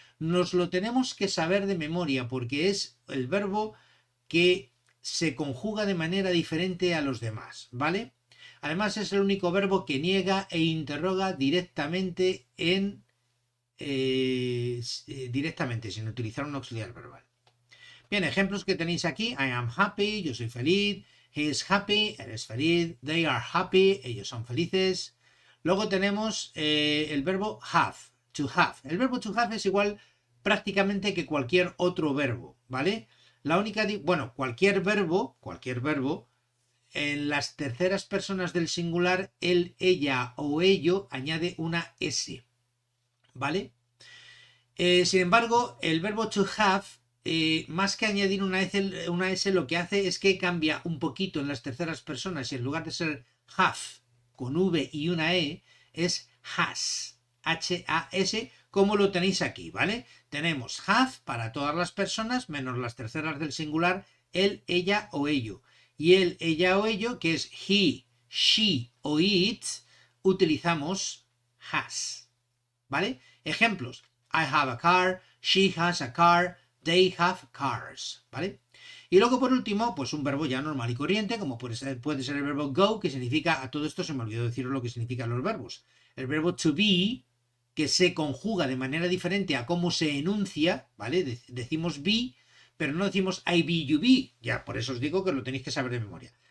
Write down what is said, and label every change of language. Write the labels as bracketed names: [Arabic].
[Spanish] Nos lo tenemos que saber de memoria porque es el verbo que se conjuga de manera diferente a los demás, ¿vale? Además es el único verbo que niega e interroga directamente directamente, sin utilizar un auxiliar verbal. Bien, ejemplos que tenéis aquí. [English] I am happy, [Spanish] yo soy feliz. [English] He is happy, [Spanish] él es feliz. [English] They are happy, [Spanish] ellos son felices. Luego tenemos el verbo have, to have. El verbo to have es igual prácticamente que cualquier otro verbo, ¿vale? La única, bueno, cualquier verbo, en las terceras personas del singular, él, ella o ello añade una S, ¿vale? Sin embargo, el verbo to have, más que añadir una S, lo que hace es que cambia un poquito en las terceras personas y en lugar de ser have con V y una E, es has, H-A-S, como lo tenéis aquí, ¿vale? Tenemos have para todas las personas, menos las terceras del singular, él, ella o ello. Y él, ella o ello, que es he, she o it, utilizamos has, ¿vale? Ejemplos. [English] I have a car, she has a car, they have cars, ¿vale? [Spanish] Y luego por último, pues un verbo ya normal y corriente, como puede ser el verbo go, que significa, a todo esto se me olvidó deciros lo que significan los verbos. El verbo to be, que se conjuga de manera diferente a cómo se enuncia, ¿vale? Decimos be, pero no decimos I be, you be, ya por eso os digo que lo tenéis que saber de memoria.